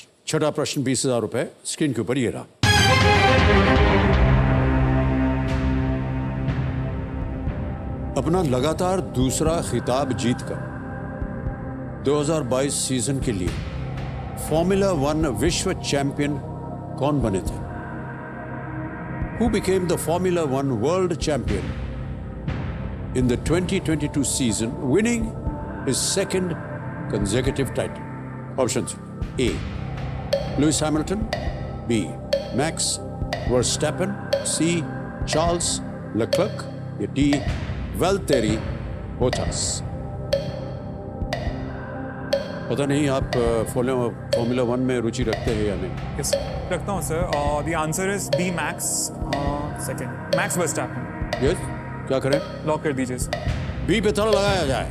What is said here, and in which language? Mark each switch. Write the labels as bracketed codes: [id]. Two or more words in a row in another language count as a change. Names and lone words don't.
[hi] छठा प्रश्न 20,000 रुपए स्क्रीन के ऊपर ये रहा। अपना लगातार दूसरा खिताब जीतकर 2022 सीजन के लिए फॉर्मूला 1 विश्व चैंपियन कौन बने थे? [en] Who became the Formula 1 world champion in the 2022 season, winning his second consecutive title? Options: A. Lewis Hamilton, B. Max Verstappen, C. Charles Leclerc, या D. Valtteri Bottas. [hi] पता नहीं आप फॉर्मूला 1 में रुचि रखते हैं या नहीं? यस रखता हूँ सर। [en] The answer is B Max second, Max Verstappen. [hi] यस, क्या करें? लॉक कर दीजिए सर। बी पे ताला लगाया जाए।